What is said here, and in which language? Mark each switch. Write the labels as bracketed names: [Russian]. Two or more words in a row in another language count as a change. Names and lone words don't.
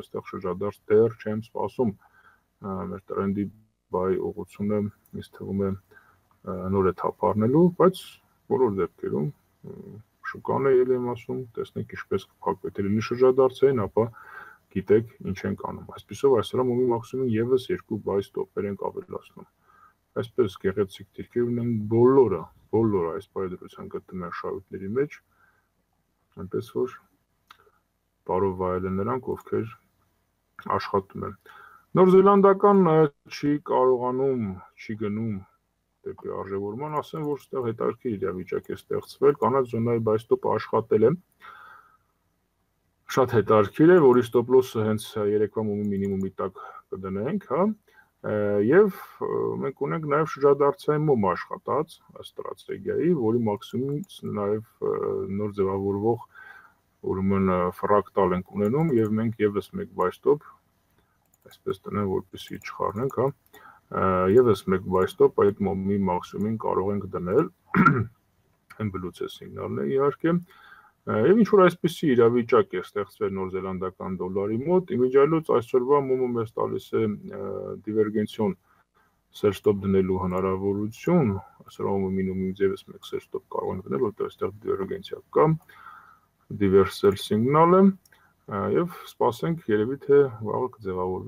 [Armenian] այստեղ շրջադարձ դեռ չեմ սպասում, մեր տրենդի buy ուղղությունը ինձ թվում է նոր է թափ առնելու, բայց բոլոր դեպքերում շուկան է ել եմ ասում, տեսնենք ինչպես կփակվի, եթե լինի շրջադարձային, ապա գիտեք ինչ ենք անում։ Այսպիսով այսօրվա մոմի մաքսիմումին ևս 2 [English] buy stop- [Armenian] եր ենք ավելացնում։ Այսպես գեղեցիկ դիրքեր ունեն բոլորը այս պայմանությամբ գտնում են շահույթների մեջ, այնպես որ բարով վայել են նրանք, ովքեր աշխատում են։ Նոր Զելանդական չի կարողանում, չի գնում դեպի արժևորման, ասեմ, որ ստեղ հետարքի իրավիճակ է ստեղծվել, կանաչ զոնայի [English] buy stop- [Armenian] ը աշխատել է, շատ հետարքիր է, որի [English] stop loss- [Armenian] ը հենց երեկվա մոմի մինիմումի տակ կդնենք, և մենք ունենք նաև շրջադարձային մոմ աշխատած ստրատեգիայի, որի մաքսիմումից նաև նոր ձևավորվող ուրեմն ֆրակտալ ենք ունենում և մենք ևս մեկ [English] buy stop, [Armenian] այսպես տնեմ, որպեսզի չխառնենք, ևս մեկ [English] buy stop [Armenian] այդ մոմի մաքսիմումին կարող ենք դնել, են բլուց է սիգնալն է իհարկե, և ինչ-որ այսպիսի իրավիճակ է ստեղծվել նոր զելանդական դոլարի մոտ, իմիջիայլոց այսօրվա մոմը մեզ տալիս է դիվերգենցիոն [English] sell stop [Armenian] դնելու հնարավորություն, այսօրվա մոմը մինիմումից ևս մեկ [English] sell stop [Armenian] կարող են դնել, որտեղ այստեղ դիվերգենցիա կա, դիվերսել սիգնալը, և սպասենք երևի թե վաղը կձևավորվի